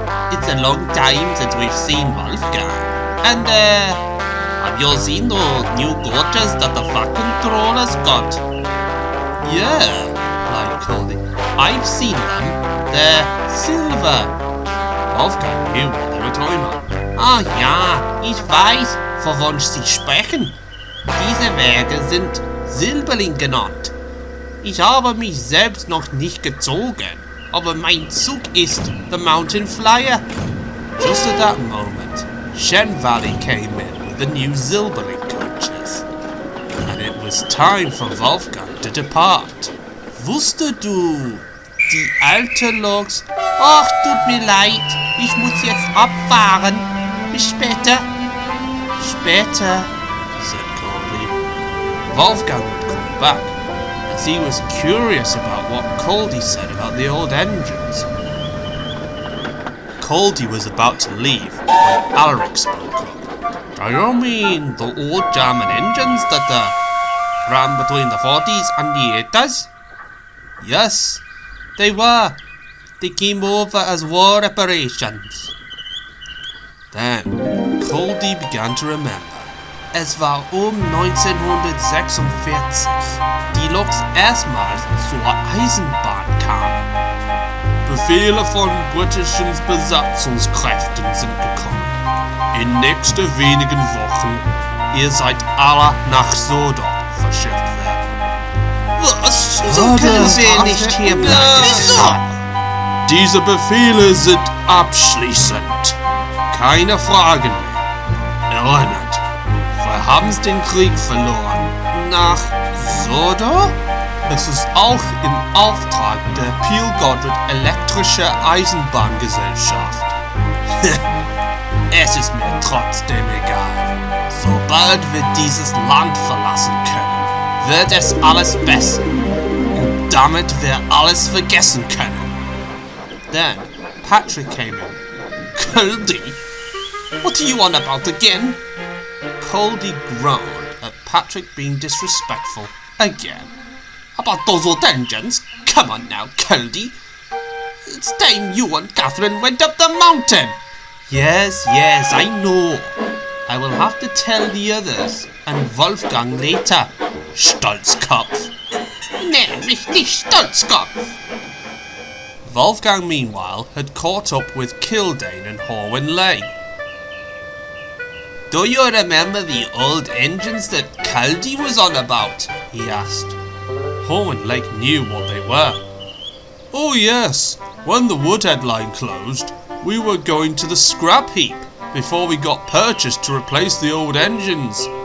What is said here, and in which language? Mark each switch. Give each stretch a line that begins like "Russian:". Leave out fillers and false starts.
English: It's a long time since we've seen Wolfgang. And, have you seen those new gorges that the fucking trawler's got? Yeah, replied Culdee. I've seen them. They're silver. Wolfgang knew what they were talking about.
German: Ah ja, ich weiß, wovon Sie sprechen. Diese Werke sind Silberling genannt. Ich habe mich selbst noch nicht gezogen, aber mein Zug ist the Mountain Flyer.
English: Just at that moment, Shen Valley came in with the new Silberling coaches, and it was time for Wolfgang to depart.
German: Wusstest du, die alte Loks? Ach, tut mir leid, ich muss jetzt abfahren. Bis später. Später,
English: said Culdee. Wolfgang would come back, as he was curious about what Culdee said about the old engines. Culdee was about to leave when Alaric spoke up. Do you mean the old German engines that ran between the 40s and the 80s? Yes, they were. They came over as war reparations. Then Culdee began to remember.
German: Es war 1946, die Loks erstmals zur Eisenbahn kamen. Befehle von britischen Besatzungskräften sind gekommen. In nächsten wenigen Wochen, ihr seid alle nach Sodor verschifft werden. Was? So können wir nicht hier bleiben. Wieso? Diese Befehle sind abschließend. Keine Fragen mehr. Erinnert, wir haben den Krieg verloren. Nach Sodor? Es ist auch im Auftrag der Peel Godred Elektrische Eisenbahngesellschaft. Es ist mir trotzdem egal. Sobald wir dieses Land verlassen können, wird es alles besser. Und damit wir alles vergessen können.
English: Then Patrick came in. Culdee? What are you on about again? Culdee groaned at Patrick being disrespectful again. About those old engines? Come on now, Culdee. It's time you and Catherine went up the mountain. Yes, I know. I will have to tell the others and Wolfgang later.
German: Stolzkopf. Nenn mich nicht Stolzkopf.
English: Wolfgang, meanwhile, had caught up with Kildane and Horwin Lane. Do you remember the old engines that Culdee was on about? He asked. Horwin Lake knew what they were. Oh yes, when the Woodhead Line closed, we were going to the scrap heap before we got purchased to replace the old engines.